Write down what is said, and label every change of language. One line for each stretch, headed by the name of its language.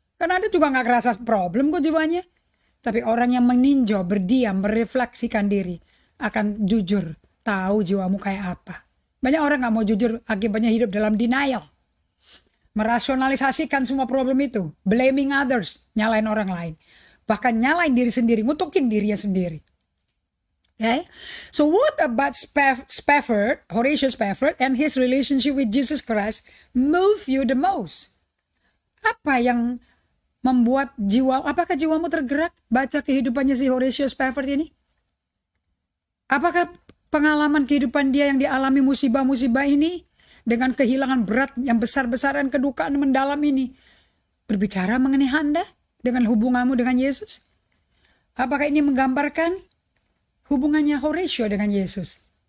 Indonesian: Karena Anda juga nggak kerasa problem kok jiwanya. Tapi orang yang meninjau, berdiam, merefleksikan diri, akan jujur, tahu jiwamu kayak apa. Banyak orang nggak mau jujur, akibatnya hidup dalam denial. Merasionalisasikan semua problem itu.
English: Blaming others,
Indonesian: nyalain orang lain. Bahkan nyalain diri sendiri, ngutukin dirinya sendiri.
English: Okay? So what about Spafford, Horatio Spafford, and his relationship with Jesus Christ move you the most?
Indonesian: Apa yang membuat apakah jiwamu tergerak baca kehidupannya si Horatio Spafford ini? Apakah pengalaman kehidupan dia yang dialami musibah-musibah ini dengan kehilangan berat yang besar-besaran, kedukaan mendalam ini berbicara mengenai Anda dengan hubunganmu dengan Yesus? Apakah ini menggambarkan hubungannya Horatio dengan Yesus?